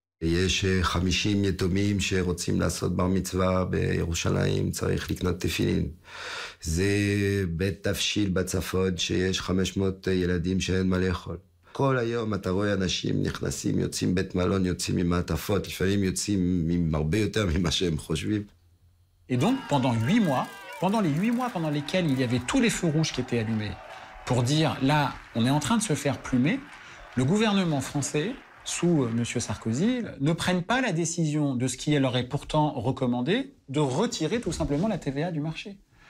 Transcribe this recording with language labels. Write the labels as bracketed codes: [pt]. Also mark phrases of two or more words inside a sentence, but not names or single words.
[he] יש 50 יתומים שרוצים לעשות בר מצווה בירושלים, צריך לקנות תפילין. זה בית תבשיל בצפון שיש 500 ילדים שאין מה לאכול. כל היום אתה רואה אנשים נכנסים, יוצאים בית מלון, יוצאים עם מעטפות, לפעמים יוצאים עם הרבה יותר ממה שהם חושבים. [fr] Et donc, pendant 8 mois, pendant les 8 mois pendant lesquels il y avait tous les feux rouges qui étaient allumés, pour dire, là, on est en train de se faire plumer, le gouvernement français, sous M. Sarkozy, ne prennent pas la décision de ce qui leur est pourtant recommandé, de retirer tout simplement la TVA du marché.